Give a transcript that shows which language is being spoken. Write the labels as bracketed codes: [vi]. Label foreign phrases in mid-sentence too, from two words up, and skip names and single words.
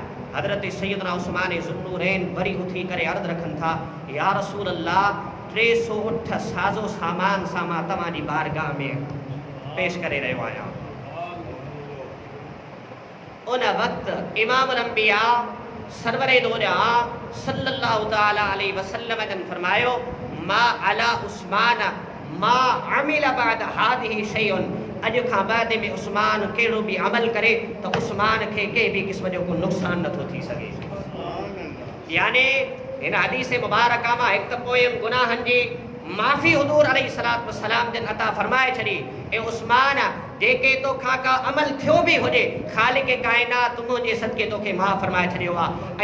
[sd] हज़रत सैयदना उस्मान ज़ुन्नूरैन वरी उथी करे अर्ज़ रखनि था, [ar] يا رسول الله [sd] 300 उठ साज़ो सामान सां मां तव्हांजी बारगाह में पेश करे रहियो आहियां। उन वक़्तु इमाम नबिया सरवरे दो जहां [ar] صلى الله تعالى عليه وسلم [sd] जन फरमायो, [ar] ما على عثمان ما عمل بعد هذه شيء, [sd] अॼु खां बाद में उस्मान कहिड़ो बि अमल करे त उस्मान खे कंहिं बि क़िस्म जो को नुक़सान नथो थी सघे। यानी हिन हदीस मुबारका मां हिकु त पोयनि गुनाहनि जी माफ़ी हुज़ूर [ar] عليه الصلاة والسلام [sd] जन अता फरमाए छॾी। ऐं उस्मान जेके तोखां का अमल थियो बि हुजे ख़ालिक़ काइनात मुंहिंजे सदके तोखे माफ़ फरमाए छॾियो आहे।